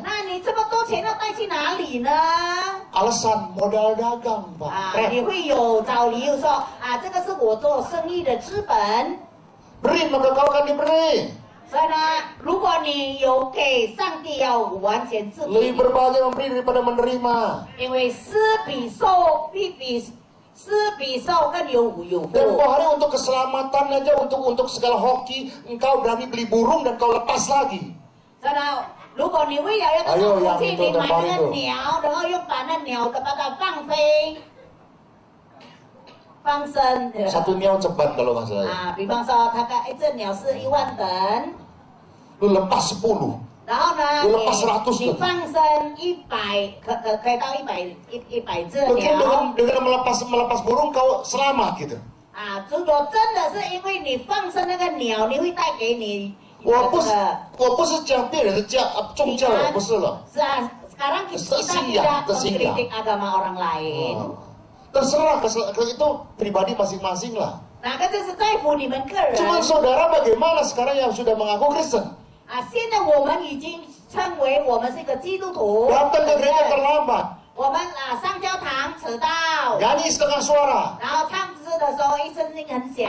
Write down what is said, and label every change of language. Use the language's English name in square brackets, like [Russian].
[Chinese] 那你这么多钱要带去哪里呢？ [Indonesian] Alasan modal dagang, Pak. [Chinese] 啊，你会有找理由说啊，这个是我做生意的资本。 [Indonesian] Beri maka kau akan diberi. [Chinese] 所以呢，如果你有给，上帝要完全赐 [Indonesian] Lebih [Chinese] 给， [Indonesian] berbahagia memberi daripada menerima. [Chinese] 因为施比受比受更有福。 [Indonesian] Dan kau hari untuk keselamatan aja, untuk segala hoki, engkau berani beli burung dan kau lepas lagi. [Chinese] 所以呢，如果你为了要这个福气，你买那个鸟，然后又把那鸟的把它放飞。放生 [Indonesian] Satu niau ceban kalau nggak salah. [Chinese] 啊，比方说，它一只鸟是10000等， [Indonesian] Lu lepas 10. [Chinese] 然后呢， [Indonesian] Lu lepas 100 [Chinese] 你放生100，可以到100只 [Indonesian] Mungkin [Chinese] 鸟 [Indonesian] dengan melepas burung kau selamat gitu. [Chinese] 啊。如果真的是因为你放生那个鸟，你会带给你这我个。不是讲别人的宗教，不是了。是啊， [Indonesian] sekarang kita tidak mengkritik agama orang lain。 Terserah itu pribadi masing-masing lah. [Chinese] 哪个就是在乎你们个人。 [Indonesian] Cuman saudara bagaimana sekarang yang sudah mengaku Kristen? [Chinese] 啊，现在我们已经称为我们是一个基督徒。 [Indonesian] Datang ke gereja terlambat. [Chinese] 我们上教堂迟到， [Indonesian] Nyanyi setengah suara. [Chinese] 然后唱诗的时候声音很小，